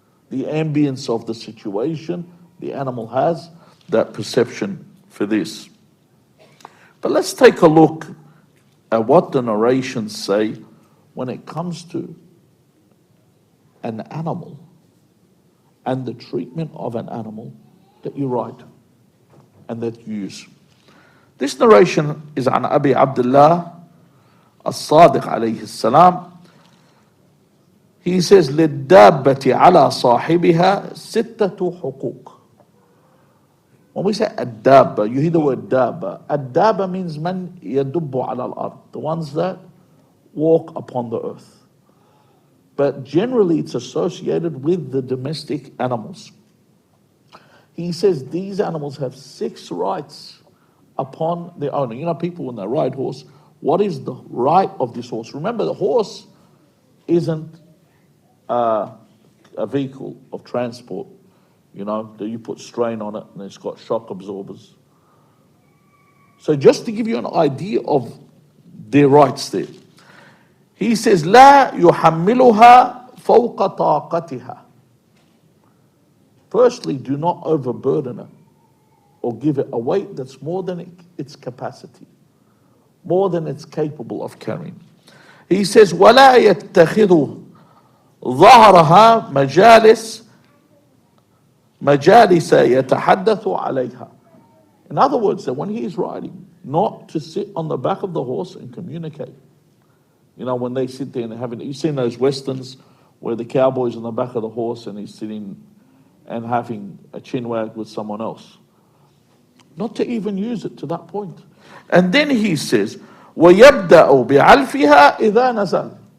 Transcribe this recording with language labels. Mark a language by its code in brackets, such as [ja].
[en] The ambience of the situation, the animal has that perception for this. But let's take a look at what the narrations say when it comes to an animal and the treatment of an animal that you write and that you use. This narration is [ar] عن أبي عبد الله الصادق عليه السلام. [en] He says, [ar] للدابة على صاحبها ستة حقوق. [en] When we say الدابة, you hear the word دابة. الدابة means [ar] من يدب على الأرض, [en] the ones that walk upon the earth. But generally it's associated with the domestic animals. He says these animals have 6 rights upon their owner. You know, people when they ride horse, what is the right of this horse? Remember, the horse isn't a vehicle of transport, you know, that you put strain on it and it's got shock absorbers. So just to give you an idea of their rights there, he says, [ar] لا يحملها فوق طاقتها. [en] Firstly, do not overburden it or give it a weight that's more than its capacity, more than it's capable of carrying. He says, [ar] ولا يتخذ ظهرها مجالس يتحدث عليها. [en] In other words, that when he is riding, not to sit on the back of the horse and communicate. You know, when they sit there and having, you've seen those westerns where the cowboy's on the back of the horse and he's sitting and having a chinwag with someone else. Not to even use it to that point. And then he says, [ar] وَيَبْدَأُ بِعَلْفِهَا إِذَا نَزَلَ.